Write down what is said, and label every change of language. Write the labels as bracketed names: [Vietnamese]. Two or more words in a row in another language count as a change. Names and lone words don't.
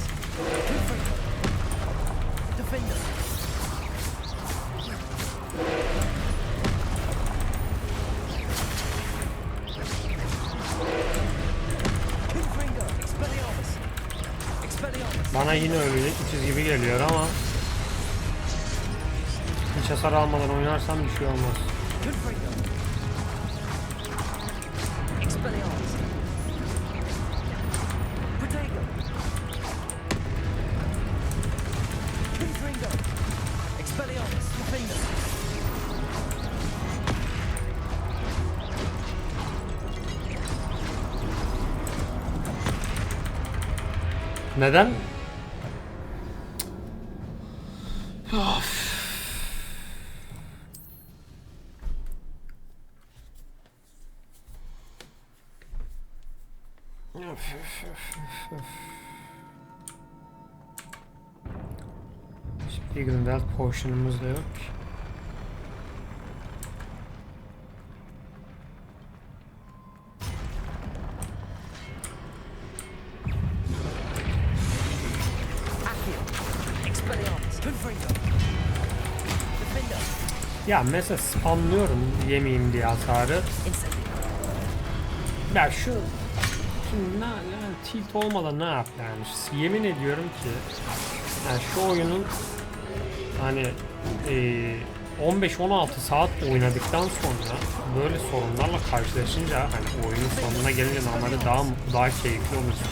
[Latin] Confringo. Defendo. Confringo. Expelliarmus. Expelliarmus. [Turkish] Bana yine ölecek bir çizgi geliyor ama hiç hasar almadan oynarsam bir şey olmaz. [Latin] Confringo. Expelliarmus. Protego. Confringo. Expelliarmus. Defendo. [Turkish] Neden? Of. Şimdi Grindelwald potion'umuz da yok. [Latin] Expelliarmus. Confringo. Defendo. [Turkish] Ya mesela spamlıyorum yemeyeyim diye hasarı. [Latin] Incendio. [Turkish] Ya şimdi yani tilt olmadan ne yap yani? Yemin ediyorum ki yani şu oyunun hani 15-16 saat oynadıktan sonra böyle sorunlarla karşılaşınca hani oyunun sonuna gelince normalde daha keyifli olursun.